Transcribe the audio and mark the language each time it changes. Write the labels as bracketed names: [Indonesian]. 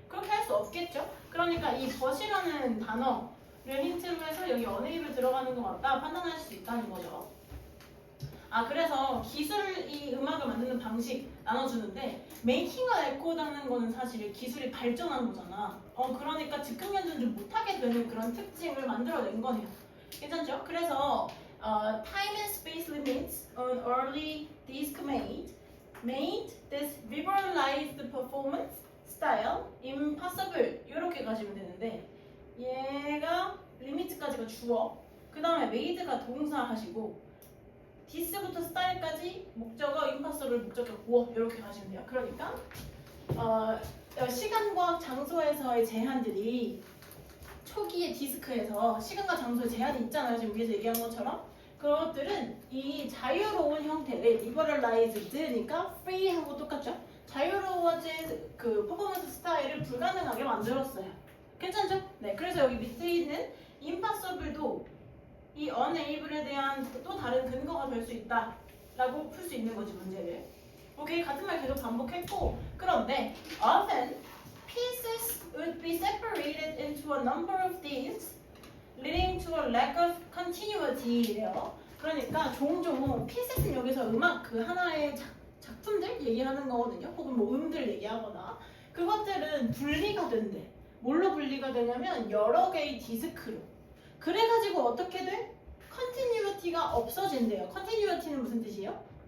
[Korean] 그렇게 할 수 없겠죠? 그러니까 이 but이라는 단어를 힌트로 해서 여기 unable 들어가는 것 같다 판단할 수 있다는 거죠. 그래서 기술이 음악을 만드는 방식 나눠주는데 [English] making a record [Korean] 하는 거는 사실 기술이 발전한 거잖아. 그러니까 즉흥 연주를 좀 못하게 되는 그런 특징을 만들어낸 거네요. 괜찮죠? [English] 그래서 time and space limits on early disc made this liberalized performance style impossible. [Korean] 이렇게 가시면 되는데 얘가 limit까지가 주어, 그 다음에 made가 동사 하시고 디스부터 스타일까지 목적어, 임파서를 목적어 구어 이렇게 가시면 돼요. 그러니까 시간과 장소에서의 제한들이 초기의 디스크에서 시간과 장소의 제한이 있잖아요. 지금 위에서 얘기한 것처럼 그것들은 이 자유로운 형태의 liberalized니까 free하고 똑같죠. 자유로워진 그 퍼포먼스 스타일을 불가능하게 만들었어요. 괜찮죠? 네, 그래서 여기 밑에 있는 impossible도 이 unable에 대한 또 다른 근거가 될 수 있다 라고 풀 수 있는 거지, 문제를. [English] 오케이, [Korean] 같은 말 계속 반복했고, [English] 그런데 often pieces would be separated into a number of discs leading to a lack of continuity래요. [Korean] 그러니까 종종 pieces는 여기서 음악 그 하나의 작품들 얘기하는 거거든요. 혹은 뭐 음들 얘기하거나 그것들은 분리가 된대. 뭘로 분리가 되냐면 여러 개의 디스크로. 그래가지고 어떻게 돼? 컨티뉴이티가 없어진대요. 컨티뉴이티는 무슨 뜻이에요?